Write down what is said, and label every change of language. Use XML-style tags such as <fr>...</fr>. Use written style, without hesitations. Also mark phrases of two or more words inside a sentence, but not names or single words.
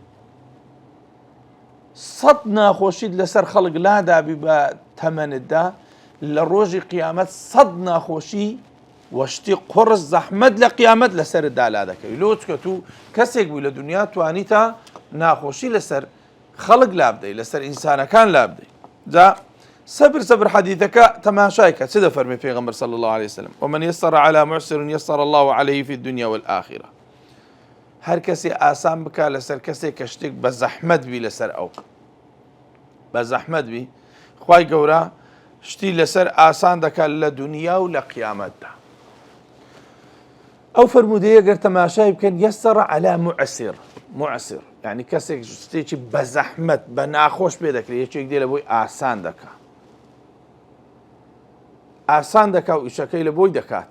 <ckb>100 ناخۆشیت لەسەر خەڵک لادابی بە تەمەنتدا، لە ڕۆژی قیامەت 100 ناخۆشی وەشتی قڕس زەحمەت لە قیامەت لەسەرتدا لا دەکەوی. لۆ چکە تو کەسێک بووی لە دنیا توانیتە ناخۆشی لەسەر خەڵک لا بدەی، لەسەر ئینسانەکان لا بدەی. جا سەبر حەدیثەکە تەماشایکە چ دەفەرمێ پێغەمبەر</ckb> <ar>صلی الله عليه وسلم ومن يسر على معسر يسر الله عليه في الدنيا والآخرة.</ar> <ckb>هەر کەسێ ئاسان بکە لەسەر کەسێک کە شتێک بە زەحمەت بی لەسەر ئەو بە زەحمەت بی، خوای گەورە شتی لەسەر ئاسان دەکات لە دنیا و لە قیامەتدا. ئەو فەرموودەیە گەر تەماشای بکەن</ckb> <ar>یەسەر عەلا معسر،</ar> <ckb>یعنی کەسێک شتێکی بە زەحمەت بە ناخۆش پێ دەکرێت، یەکێک دێ لە بۆی ئاسان دەکا و ئیشەکەی لە بۆی دەکات.</ckb>